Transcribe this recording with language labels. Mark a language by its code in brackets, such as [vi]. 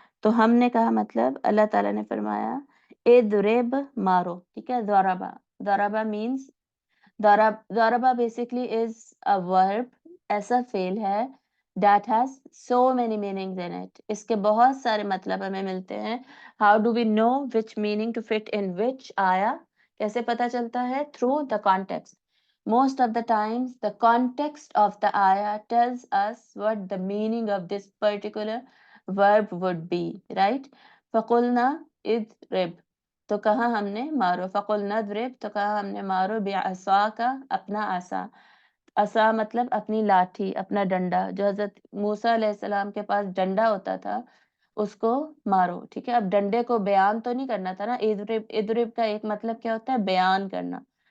[hi] तो हमने कहा मतलब अल्लाह ताला ने फरमाया इदरिब मारो. ठीक है, दौराबा. [en] दौराबा मीन्स दौराबा basically is a verb, [hi] ऐसा फेल है [en] that has so many meanings in it. [hi] इसके बहुत सारे मतलब हमें मिलते हैं. [en] How do we know which meaning to fit in which ayah? [hi] कैसे पता चलता है? [en] Through the context. Most of the times the context of the ayah tells us what the meaning of this particular verb would be, right? [ar] فقلنا اضرب [hi] तो कहा हमने मारो. फकुलना ड्रिब तो कहा हमने मारो. बेअसा का अपना आसा. असा मतलब अपनी लाठी, अपना डंडा. जो हजरत मूसा अलैहिस्सलाम के पास डंडा होता था उसको मारो. ठीक है, अब डंडे को बयान तो नहीं करना था ना. इद्रिब, इद्रिब का एक मतलब क्या होता है? बयान करना.